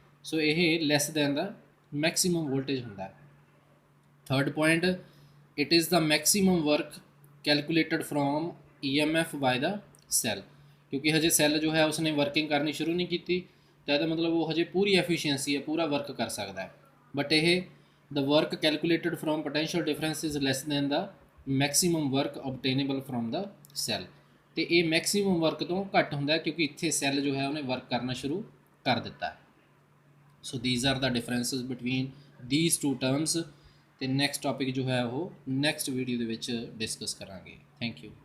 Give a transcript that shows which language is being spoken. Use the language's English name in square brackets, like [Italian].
[English] so ਇਹ less than the maximum voltage [Punjabi] ਹੁੰਦਾ ਹੈ। [English] Third point, it is the maximum work calculated from EMF by the cell. [Punjabi] ਕਿਉਂਕਿ ਹਜੇ cell ਜੋ ਹੈ ਉਸਨੇ ਵਰਕਿੰਗ ਕਰਨੀ ਸ਼ੁਰੂ ਨਹੀਂ ਕੀਤੀ, ਤਾਂ ਇਹਦਾ ਮਤਲਬ ਉਹ ਹਜੇ ਪੂਰੀ ਐਫੀਸ਼ੀਐਂਸੀ ਹੈ, ਪੂਰਾ ਵਰਕ ਕਰ ਸਕਦਾ ਹੈ। [English] But ਇਹ the work calculated from potential difference is less than the maximum work obtainable from the cell। [Punjabi] ਤੇ ਇਹ ਮੈਕਸੀਮਮ ਵਰਕ ਤੋਂ ਘੱਟ ਹੁੰਦਾ ਕਿਉਂਕਿ ਇੱਥੇ ਸੈੱਲ ਜੋ ਹੈ ਉਹਨੇ ਵਰਕ ਕਰਨਾ ਸ਼ੁਰੂ ਕਰ ਦਿੱਤਾ। [English] So these are the differences between these two terms. [Punjabi] ਤੇ ਨੈਕਸਟ ਟੌਪਿਕ ਜੋ ਹੈ ਉਹ ਨੈਕਸਟ ਵੀਡੀਓ ਦੇ ਵਿੱਚ ਡਿਸਕਸ ਕਰਾਂਗੇ। [English] Thank you.